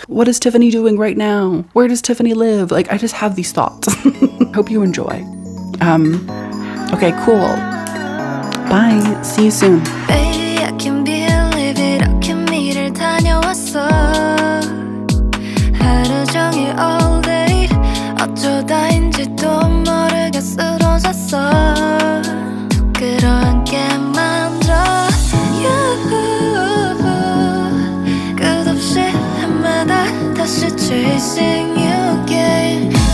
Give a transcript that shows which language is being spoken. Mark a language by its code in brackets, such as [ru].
[en] What is Tiffany doing right now? Where does Tiffany live? Like, I just have these thoughts. Hope you enjoy. Okay, cool. Bye. See you soon. Baby, I can believe it. [ko] 이렇게 다녀왔어. 하루 종일 [en] all day. [ko] 어쩌다인지도 모르게 쓰러졌어. 끌어안게 만들어 you. 끝없이 해마다 다시 [en] chasing you again.